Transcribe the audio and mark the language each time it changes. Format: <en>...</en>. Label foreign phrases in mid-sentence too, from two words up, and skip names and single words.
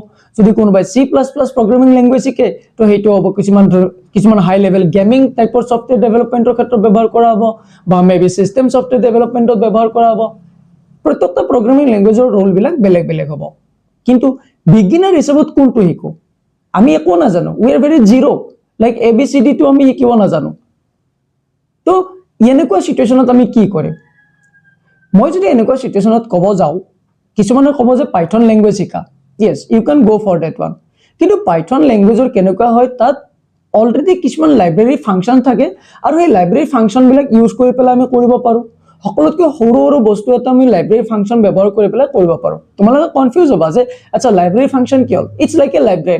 <as>যদি কোনোবাই C++</as> <en>programming language</en> <as>শিকে তো সেইটো হ'ব কিছুমান</as> <en>high level gaming</en> <as>টাইপৰ</as> <en>software developmentৰ</en> <as>ক্ষেত্ৰত ব্যৱহাৰ কৰা হ'ব বা মেবি</as> <en>system software developmentত</en> <as>ব্যৱহাৰ কৰা হ'ব। প্ৰত্যেকটা</as> <en>programming languageৰ</en> <as>ৰোল বিলাক বেলেগ হ'ব। কিন্তু বিগিনাৰ হিচাপত কোনটো শিকো? আমি একো নাজানো,</as> <en>we are very zero, like ABCD</en> <as>তো আমি শিকিব নাজানো। তো এনেকুৱা সিচুৱেশনত আমি কি কৰিম? মই যদি এনেকুৱা সিচুৱেশনত ক'ব যাও, কিছুমানে ক'ব যে পাইথন ল্যাঙ্গুৱেজ শিকা।</as> <en>Yes, you can go for that one.</en> <as>কিন্তু পাইথন ল্যাঙ্গুৱেজৰ কেনেকুৱা হয়, তাত অলৰেডি কিছুমান</as> <en>library function</en> <as>থাকে আৰু এই</as> <en>library function</en> <as>বিলাক ইউজ কৰি পেলাই আমি কৰিব পাৰো। সকলোতকৈ সৰু বস্তু এটা আমি</as> <en>library function</en> <as>ব্যৱহাৰ কৰি পেলাই কৰিব পাৰো। তোমালোকে কনফিউজ হ'বা যে আচ্ছা</as> <en>library function</en> <as>কি হ'ল?</as> <en>it's like a library.</en>